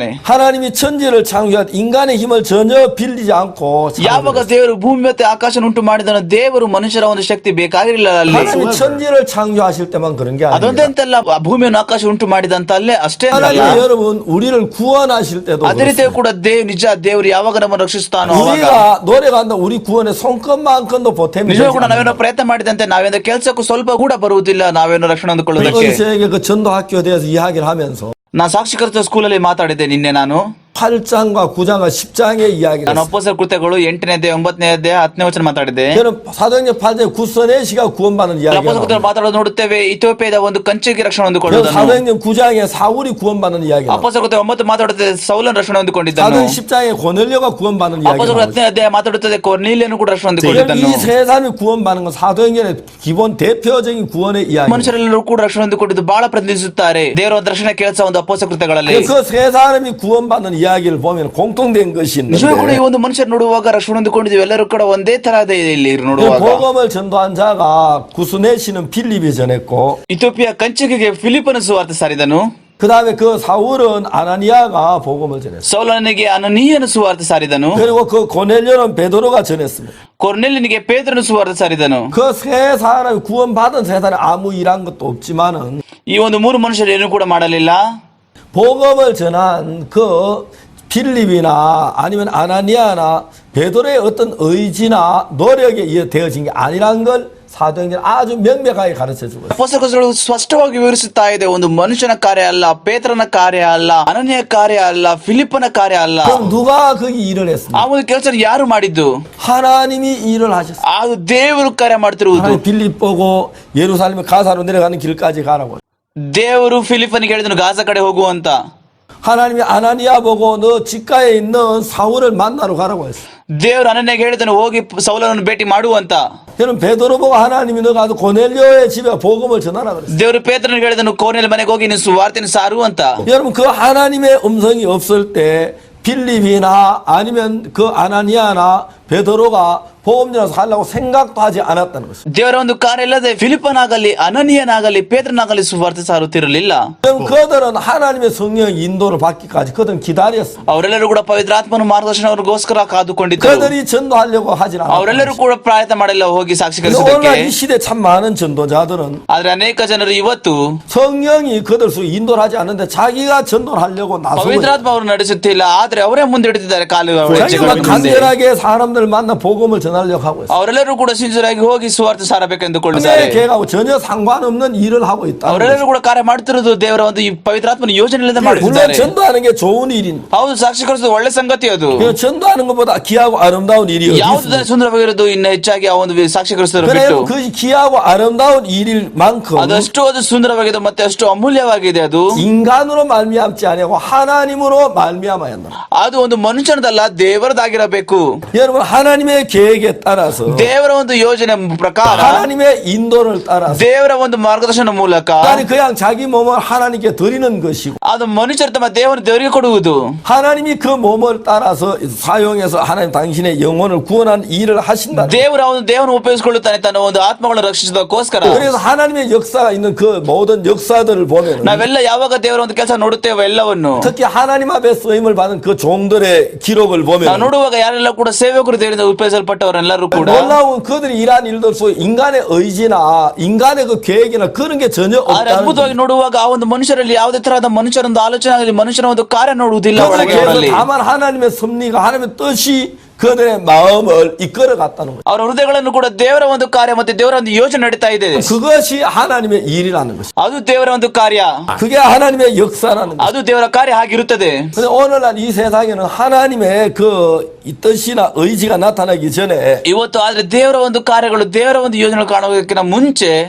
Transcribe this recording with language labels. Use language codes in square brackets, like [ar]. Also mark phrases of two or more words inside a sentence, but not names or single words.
[ko] 하나님이 천지를 창조한 인간의 힘을 전혀 빌리지 않고 [kn] ಯಾವಾಗ ದೇವರು ಭೂಮಿ ಮತ್ತೆ ಆಕಾಶ ಉಂಟು ಮಾಡಿದನು, ದೇವರು ಮನುಷ್ಯರ ಒಂದು ಶಕ್ತಿ ಬೇಕಾಗಿರಲಿಲ್ಲ ಅಲ್ಲಿ. [ko] 하나님이 천지를 창조하실 때만 그런 게 [kn] ಅದೊಂದೇ [ko] 아닙니다. [kn] ಅಂತಲ್ಲ, ಆ ಭೂಮಿಯನ್ನು ಆಕಾಶ ಉಂಟು ಮಾಡಿದಂತ ಅಲ್ಲೇ ಅಷ್ಟೇ [ko] 하나님 [kn] ಅಲ್ಲ, [ko] 여러분 우리를 구원하실 때도 [kn] ಅದೇ ರೀತಿ [ko] 그렇습니다. [kn] ಕೂಡ ನಿಜ ದೇವರು ಯಾವಾಗ ನಮ್ಮನ್ನು ರಕ್ಷಿಸುತ್ತಾನೋ ಅವಾಗ [ko] 우리가 노력한다 우리 구원의 손끝만큼도 보탬이 되지 [kn] ನಿಜವಾಗ ಕೂಡ [ko] 않아요. [kn] ನಾವೇನೋ ಪ್ರಯತ್ನ ಮಾಡಿದಂತೆ ನಾವೇನೋ ಕೆಲಸಕ್ಕೂ ಸ್ವಲ್ಪ ಕೂಡ ಬರುವುದಿಲ್ಲ, ನಾವೇನೋ ರಕ್ಷಣೆ ಹೊಂದಿಕೊಳ್ಳೋದಕ್ಕೆ. [ko] 어디서에게 그 전도 학교에 대해서 이야기를 하면서 [kn] ನಾನು ಸಾಕ್ಷೀಕರಿಸುವ ಸ್ಕೂಲಲ್ಲಿ ಮಾತಾಡಿದ್ದೆ ನಿನ್ನೆ ನಾನು. [ko] 8장과 9장과 10장의 이야기를 [kn] ನಾನು [ko] 했어요. [kn] ಅಪೊಸ್ತಲರ ಕೃತ್ಯಗಳು 8ನೇ ಅಧ್ಯಾಯ 9ನೇ ಅಧ್ಯಾಯ 10ನೇ ವಚನ ಮಾತಾಡಿದೆ. [ko] 저는 사도행전 8장에 구스네시가 구원받는 이야기가 [kn] ಅಪೊಸ್ತಲರ ಕೃತ್ಯಗಳು [ko] 나옵니다. [kn] ಮಾತಾಡೋದು ನೋಡುತ್ತೇವೆ, ಇಥಿಯೋಪಿಯಾದ ಒಂದು ಕಂಚಿಗೆ ರಕ್ಷಣೆ [ko] 저는 [kn] ಹೊಂದಿಕೊಳ್ಳುವುದನ್ನು. [ko] 사도행전 9장에 사울이 구원받는 이야기가 나옵니다. [kn] ಅಪೊಸ್ತಲರ ಕೃತ್ಯ 9 ಮಾತಾಡುತ್ತದೆ ಸೌಲನ ರಕ್ಷಣೆ ಹೊಂದಿಕೊಂಡಿದ್ದನು. [ko] 사도행 10장에 고넬료가 구원받는 이야기가 [kn] ಅಪೊಸ್ತಲರ [ko] 나옵니다. [kn] 10ನೇ ಅಧ್ಯಾಯ ಮಾತಾಡುತ್ತದೆ ಕೊರ್ನೇಲಿಯನು ಕೂಡ ರಕ್ಷಣೆ [ko] 지금 [kn] ಹೊಂದಿಕೊಂಡಿದ್ದನು. [ko] 이 세 사람이 구원받는 건 사도행전의 기본 대표적인 구원의 이야기입니다. [kn] ಮನುಷ್ಯರೆಲ್ಲರೂ ಕೂಡ ರಕ್ಷಣೆ ಹೊಂದಿಕೊಂಡಿದ್ದು ಬಹಳ ಪ್ರತಿನಿಧಿಸುತ್ತಾರೆ. ದೇವರ ಒಂದು ರಕ್ಷಣೆ ಕೆಲಸ ಒಂದು ಅಪೊಸ್ತಲ ಕೃತ್ಯಗಳಲ್ಲಿ. [ko] 그 세 사람이 구원받는 이야기를 보면 공통된 것이 [kn] ನಿಜವೂ ಕೂಡ ಈ [ko] 있는데 [kn] ಒಂದು ಮನುಷ್ಯರು ನೋಡುವಾಗ ರಕ್ಷಣೆ ಹೊಂದಿಕೊಂಡಿದ್ದೀವಿ, ಎಲ್ಲರೂ ಕೂಡ ಒಂದೇ ತರಹದ ಇಲ್ಲಿ [ko] 그 [kn] ನೋಡುವಾಗ. [ko] 복음을 전도한 자가 구스네시는 필립이 전했고 [kn] ಇಥಿಯೋಪಿಯಾ ಕಂಚಿಗೆ ಫಿಲಿಪ್ಪನ ಸುವಾರ್ತೆ ಸಾರಿದನು. [ko] 그 다음에 그 사울은 아나니아가 복음을 전했어요. [kn] ಸೌಲನಿಗೆ ಅನನೀಯನ ಸುವಾರ್ತೆ ಸಾರಿದನು. [ko] 그리고 그 고넬료는 베드로가 전했습니다. [kn] ಕೊರ್ನೆಲಿಯನಿಗೆ ಪೇತ್ರನ ಸುವಾರ್ತೆ ಸಾರಿದನು. [ko] 그 세 사람이 구원받은 세 사람이 아무 일한 것도 없지만은 [kn] ಈ ಒಂದು ಮೂರು ಮನುಷ್ಯರು ಏನು ಕೂಡ ಮಾಡಲಿಲ್ಲ. [ko] 복음을 전한 그 필립이나 아니면 아나니아나 베드로의 어떤 의지나 노력에 의해 되어진 게 아니란 걸 사도행전 아주 명백하게 가르쳐 주고 있어요. [kn] ಪುಸ್ತಕಗಳು ಸ್ಪಷ್ಟವಾಗಿ ವಿವರಿಸುತ್ತಾ ಇದೆ, ಒಂದು ಮನುಷ್ಯನ ಕಾರ್ಯ ಅಲ್ಲ, ಪೇತ್ರನ ಕಾರ್ಯ ಅಲ್ಲ, ಅನನ್ಯ ಕಾರ್ಯ ಅಲ್ಲ, ಫಿಲಿಪ್ಪನ ಕಾರ್ಯ ಅಲ್ಲ. [ko] 그럼 누가 거기 일을 [kn] ಆ [ko] 했습니까? [kn] ಒಂದು ಕೆಲಸ ಯಾರು ಮಾಡಿದ್ದು? [ko] 하나님이 일을 하셨어요. [kn] ಅದು ದೇವರು ಕಾರ್ಯ ಮಾಡ್ತಿರುವುದು. [ko] 하나님 빌립 보고 예루살렘에 가사로 내려가는 길까지 가라고. [kn] ದೇವರು ಫಿಲಿಪ್ಪನಿಗೆ ಹೇಳಿದನು ಗಾಜಾ ಕಡೆ ಹೋಗುವಂತ. [ko] 하나님이 아나니아 보고 너 집가에 있는 사울을 만나러 가라고 했어요. [kn] ದೇವರು ಅನನ್ಯಗೆ ಹೇಳಿದನು ಹೋಗಿ ಸೌಲನನ್ನು ಭೇಟಿ ಮಾಡುವಂತ. [ko] 저는 베드로 보고 하나님이 너 가서 고넬료의 집에 복음을 전하라 그랬어요. [kn] ದೇವರು ಪೇತ್ರನಿಗೆ ಹೇಳಿದನು ಕೋರ್ನೆಲ್ ಮನೆಗೆ ಹೋಗಿ ನೀನು ಸುವಾರ್ತೆಯನ್ನು ಸಾರು ಅಂತ. [ko] 여러분 그 하나님의 음성이 없을 때 빌립이나 아니면 그 아나니아나 베드로가 복음 전해서 하려고 생각도 하지 않았다는 것입니다. [kn] ದೇವರ ಒಂದು ಕಾರ್ಯ ಇಲ್ಲದೆ ಫಿಲಿಪ್ಪನಾಗಲಿ ಅನನೀಯನಾಗಲಿ ಪೇತ್ರನಾಗಲಿ ಸುವಾರ್ತೆ ಸಾರುತ್ತಿರಲಿಲ್ಲ. [ko] 그럼 그들은 하나님의 성령 인도를 받기까지 그들은 기다렸습니다. [kn] ಅವರೆಲ್ಲರೂ ಕೂಡ ಪವಿತ್ರಾತ್ಮನ ಮಾರ್ಗದರ್ಶನಗೋಸ್ಕರ ಕಾದುಕೊಂಡಿದ್ದರು. [ko] 그들이 전도하려고 하진 [kn] ಅವರೆಲ್ಲರೂ [ko] 않았습니다. [kn] ಕೂಡ ಪ್ರಯತ್ನ ಮಾಡಿಲ್ಲ ಹೋಗಿ [ko] 근데 [kn] ಸಾಕ್ಷೀಕರಿಸೋದಕ್ಕೆ. [ko] 오늘날 이 시대 참 많은 전도자들은 [kn] ಆದ್ರೆ ಅನೇಕ ಜನರು ಇವತ್ತು [ko] 성령이 그들 속에 인도를 하지 않는데 자기가 전도를 하려고 나서고 [kn] ಪವಿತ್ರಾತ್ಮ ಅವರು ನಡೆಸುತ್ತಿಲ್ಲ, ಆದ್ರೆ ಅವರೇ ಮುಂದಿಡುತ್ತಿದ್ದಾರೆ ಕಾಲು [ko] 자기가 [kn] ಹೆಜ್ಜೆಗಳನ್ನು ಮುಂದೆ. [ko] 간절하게 사람들 만나 복음을 전하려고 하고 있어요. [kn] ಅವರೆಲ್ಲರೂ ಕೂಡ ಸಿನ್ಸಿಯರಾಗಿ ಹೋಗಿ ಸುವಾರ್ತೆ ಸಾರಬೇಕೆಂದುಕೊಳ್ಳುತ್ತಾರೆ. [ko] 근데 걔가 전혀 상관없는 일을 하고 있다. [kn] ಅವರೆಲ್ಲರೂ ಕೂಡ ಕಾರ್ಯ ಮಾಡ್ತಿರೋದು ದೇವರ ಒಂದು ಈ ಪವಿತ್ರಾತ್ಮನ ಯೋಜನೆ ಇಲ್ಲದೆ [ko] 물론 [kn] ಮಾಡುತ್ತಿದ್ದಾರೆ. [ko] 전도하는 게 좋은 일인데 [kn] ಹೌದು, ಸಾಕ್ಷೀಕರಿಸೋದು ಒಳ್ಳೆ ಸಂಗತಿ ಅದು. [ko] 전도하는 것보다 귀하고 아름다운 일이 어디 [kn] ಯಾವುದು [ko] 있습니까? [kn] ಸುಂದರವಾಗಿರೋದು ಇನ್ನು ಹೆಚ್ಚಾಗಿ ಆ ಒಂದು ಸಾಕ್ಷೀಕರಿಸೋದು [ko] 그래 [kn] ಬಿಟ್ಟು. [ko] 그 귀하고 아름다운 일일 만큼 [kn] ಅದಷ್ಟು ಅದು ಸುಂದರವಾಗಿದೆ ಮತ್ತೆ ಅಷ್ಟು ಅಮೂಲ್ಯವಾಗಿದೆ. ಅದು [ko] 인간으로 말미암지 아니고 하나님으로 말미암아야 한다. [kn] ಅದು ಒಂದು ಮನುಷ್ಯನದಲ್ಲ, ದೇವರದಾಗಿರಬೇಕು. [ko] 여러분 하나님의 계획에 따라서 [kn] ದೇವರ ಒಂದು ಯೋಜನೆ ಪ್ರಕಾರ, [ko] 하나님의 인도를 따라서 [kn] ದೇವರ ಒಂದು ಮಾರ್ಗದರ್ಶನ ಮೂಲಕ [ko] 아니 그냥 자기 몸을 하나님께 드리는 것이고 [kn] ಅದು ಮನುಷ್ಯರು ತಮ್ಮ ದೇವರಿಗೆ ಕೊಡುವುದು. [ko] 하나님이 그 몸을 따라서 사용해서 하나님 당신의 영혼을 구원한 일을 하신다. [kn] ದೇವರನ್ನು ಉಪಯೋಗಿಸಿಕೊಳ್ಳುತ್ತಾನೆ ತನ್ನ ಒಂದು ಆತ್ಮಗಳನ್ನು ರಕ್ಷಿಸೋದಕ್ಕೋಸ್ಕರ. [ko] 그래서 하나님의 역사가 있는 그 모든 역사들을 보면 [kn] ನಾವೆಲ್ಲ ಯಾವಾಗ ದೇವರ ಒಂದು ಕೆಲಸ ನೋಡುತ್ತೇವೆ ಎಲ್ಲವನ್ನು, [ko] 특히 하나님 앞에 쓰임을 받은 그 종들의 기록을 [kn] ನಾವು [ko] 보면 [kn] ನೋಡುವಾಗ ಯಾರೆಲ್ಲ ಕೂಡ ಸೇವಕರು ದೇವರಿಂದ ಉಪಯೋಗಿಸಲ್ಪಟ್ಟವರೆಲ್ಲರೂ ಕೂಡ [ko] 놀라운 그들이 일한 일들 속에 인간의 의지나 인간의 그 계획이나 그런 게 전혀 [kn] ಆದ್ರೆ [ko] 없다는 [kn] ಅದ್ಭುತವಾಗಿ ನೋಡುವಾಗ ಆ ಒಂದು ಮನುಷ್ಯರಲ್ಲಿ ಯಾವುದೇ ತರಹದ ಮನುಷ್ಯರೊಂದು ಆಲೋಚನೆ ಆಗಲಿ, ಮನುಷ್ಯನ ಒಂದು ಕಾರ್ಯ ನೋಡುವುದಿಲ್ಲ ಒಳಗೆ ಅವರಲ್ಲಿ. [ko] 다만 하나님의 섭리가 하나님의 뜻이 그들의 마음을 이끌어 갔다는 거죠. [kn] ಅವರ ಹೃದಯಗಳನ್ನು ಕೂಡ ದೇವರ ಒಂದು ಕಾರ್ಯ ಮತ್ತೆ ದೇವರ ಒಂದು ಯೋಜನೆ ನಡೀತಾ ಇದೆ. [ko] 그것이 하나님의 일이라는 것이죠. [kn] ಅದು ದೇವರ ಒಂದು ಕಾರ್ಯ, [ko] 그게 하나님의 역사라는 거죠. [kn] ಅದು ದೇವರ ಕಾರ್ಯ ಆಗಿರುತ್ತದೆ. [ko] 근데 오늘날 이 세상에는 하나님의 그 이 뜻이나 의지가 나타나기 전에 [kn] ಇವತ್ತು ಆದ್ರೆ ದೇವರ ಒಂದು ಕಾರ್ಯಗಳು, ದೇವರ ಒಂದು ಯೋಜನೆ ಕಾಣುವುದಕ್ಕಿಂತ ಮುಂಚೆ